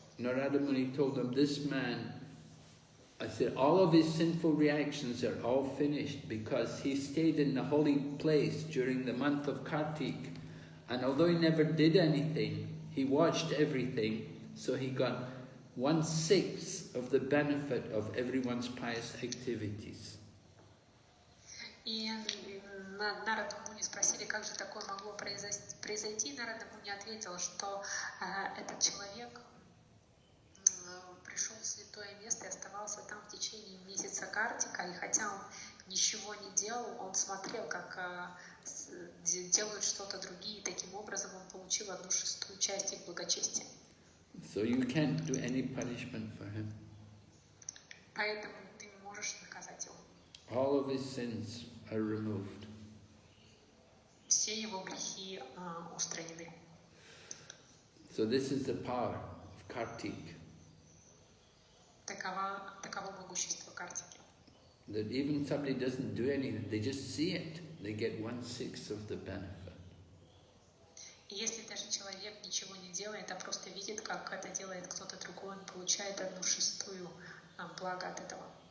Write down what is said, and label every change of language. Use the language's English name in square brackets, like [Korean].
[English] Narada Muni told them, this man, I said, all of his sinful reactions are all finished because he stayed in the holy place during the month of Kartik. And although he never did anything, he watched everything, so he got 1/6 of the benefit of everyone's pious activities. [Russian] И Нарада Муни спросили, как же такое могло произойти. Нарада Муни ответил, что этот человек пришел в святое место и оставался там в течение месяца Картика, и хотя он ничего не делал, он смотрел, как делают что-то другие, и таким образом он получил 1/6 часть их благочестия. [English] So you can't do any punishment for him. [Russian] Поэтому ты не можешь наказать его. [English] All of his sins are removed. [Russian] Все его грехи устранены. [English] So this is the power of Kartik. [Russian] Таково могущество Картики. [English] That even somebody doesn't do anything, they just see it, they get 1/6 of the benefit. [Russian] И если даже человек ничего не делает, а просто видит, как это делает кто-то другой, он получает 1/6 блага от этого.